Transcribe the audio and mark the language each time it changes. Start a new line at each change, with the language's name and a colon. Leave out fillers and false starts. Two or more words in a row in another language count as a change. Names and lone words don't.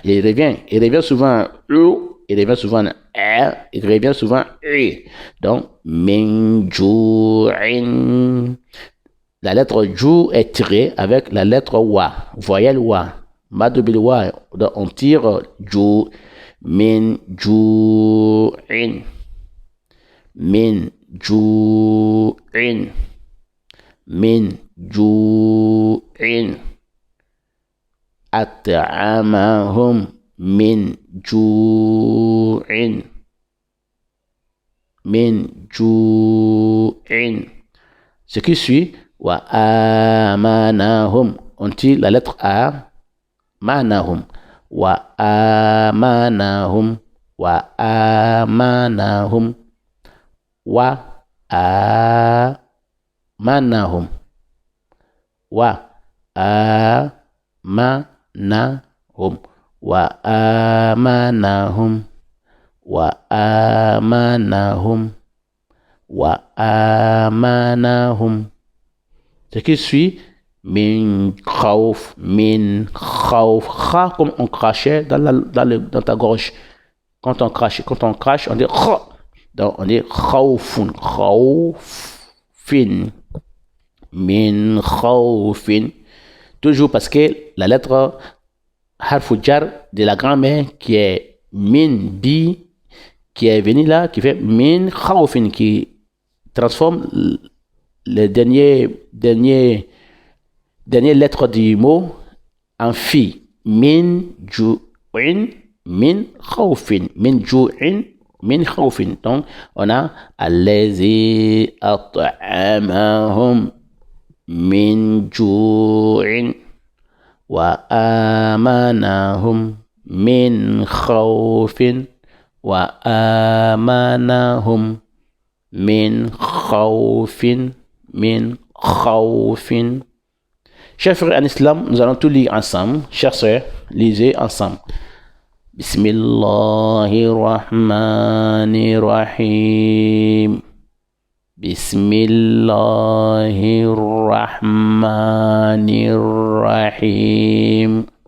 French: Il revient souvent il revient souvent A, il revient souvent U.
Arabic: Donc, من جوع.
French: La lettre Ju est tirée avec la lettre Wa, voyelle Wa. Madoubil Wa, on tire Ju,
Arabic: من جوع، من جوع، من جوع، أطعمهم من جوع، من جوع.
French: Ce qui suit,
Arabic: وآمنهم,
French: on tire la lettre A,
Arabic: منهم، وآمنهم، وآمنهم، و آمنهم، وآمنهم، وآمنهم، وآمنهم، وآمنهم.
French: Ce qui suit,
Arabic: من خوف,
French: kha, comme on crachait dans ta gorge. Quand on crache, on dit kha. Donc on dit
Arabic: خوف، خوف، من خوف.
French: Toujours parce que la lettre
Arabic: حرف جر
French: de la grammaire qui est
Arabic: من ب,
French: qui est venue là, qui fait
Arabic: من خوف,
French: qui transforme les dernières lettres du mot en fi.
Arabic: من جوع، من خوف، من جوع، من خوف.
French: Donc, on a
Arabic: الذي أطعمهم من جوع وآمنهم من خوف وآمنهم من خوف، من خوف.
French: Chers frères en islam, nous allons tout lire ensemble. Chers sœurs, lisez ensemble.
Arabic: بسم الله الرحمن الرحيم. بسم الله الرحمن الرحيم.